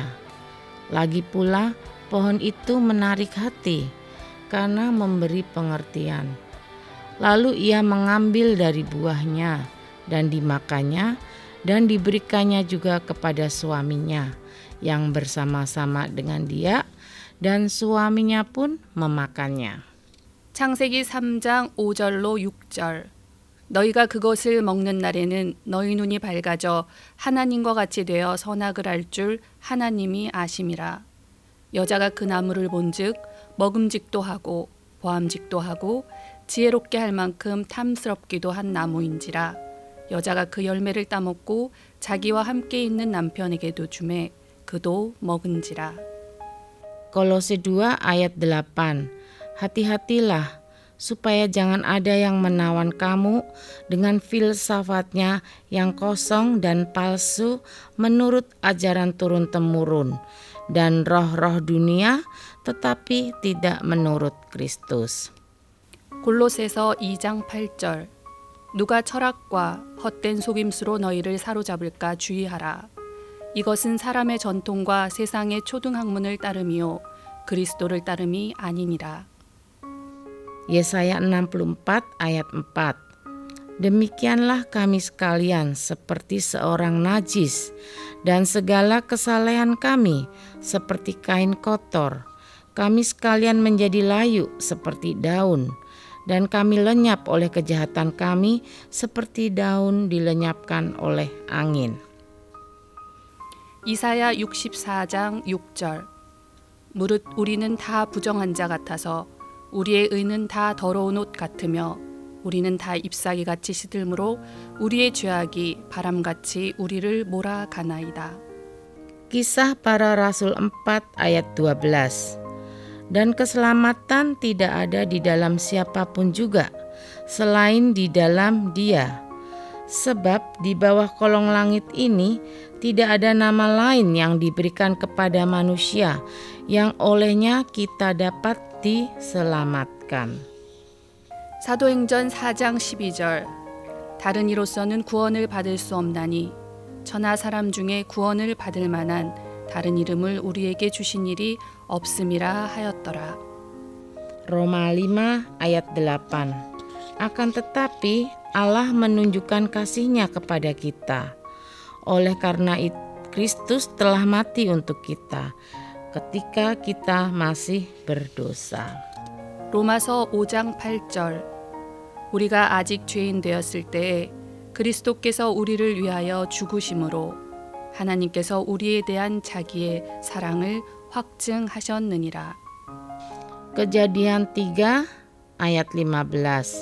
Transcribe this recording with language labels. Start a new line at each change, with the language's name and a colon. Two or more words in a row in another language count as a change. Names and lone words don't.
Indonesian: Lagi pula pohon itu menarik hati karena memberi pengertian. Lalu ia mengambil dari buahnya dan dimakannya dan diberikannya juga kepada suaminya yang bersama-sama dengan dia dan suaminya pun memakannya.
Korean: 창세기 3장 5절로 6절 너희가 그것을 먹는 날에는 너희 눈이 밝아져 하나님과 같이 되어 선악을 알 줄 하나님이 아심이라. 여자가 그 나무를 본즉 먹음직도 하고 보암직도 하고 지혜롭게 할 만큼 탐스럽기도 한 나무인지라. 여자가 그 열매를 따먹고 자기와 함께 있는 남편에게도 주매 그도 먹은지라.
Indonesian: Kolose 2 ayat 8. Hati-hatilah supaya jangan ada yang menawan kamu dengan filsafatnya yang kosong dan palsu menurut ajaran turun-temurun dan roh-roh dunia tetapi tidak menurut Kristus.
Korean: 골로새서 2장 8절 누가 철학과 헛된 속임수로 너희를 사로잡을까 주의하라. 이것은 사람의 전통과 세상의 초등학문을 따름이요 그리스도를 따름이 아니니라.
Indonesian: Yesaya 64 ayat 4. Demikianlah kami sekalian seperti seorang najis dan segala kesalehan kami seperti kain kotor. Kami sekalian menjadi layu seperti daun, dan kami lenyap oleh kejahatan kami seperti daun dilenyapkan oleh angin.
Korean: 이사야 64장 6절. 무릇 우리는 다 부정한 자 같아서 우리의 의는 다 더러운 옷 같으며 우리는 다 잎사귀같이 시들므로 우리의 죄악이 바람같이 우리를 몰아가나이다.
Indonesian: Kisah Para Rasul 4 ayat 12. Dan keselamatan tidak ada di dalam siapapun juga selain di dalam Dia. Sebab di bawah kolong langit ini tidak ada nama lain yang diberikan kepada manusia yang olehnya kita dapat diselamatkan.
Korean: 사도행전 4장 12절. 다른 이로서는 구원을 받을 수 없나니 천하 사람 중에 구원을 받을 만한 다른 이름을 우리에게 주신 일이 없음이라 하였더라.
Indonesian: Roma 5 ayat 8. Akan tetapi Allah menunjukkan kasih-Nya kepada kita. Oleh karena itu Kristus telah mati untuk kita ketika kita masih berdosa.
Korean: 로마서 5장 8절. 우리가 아직 죄인 되었을 때에 그리스도께서 우리를 위하여 죽으심으로 하나님께서 우리에 대한 자기의 사랑을 확증하셨느니라.
Indonesian: Kejadian 3 ayat 15.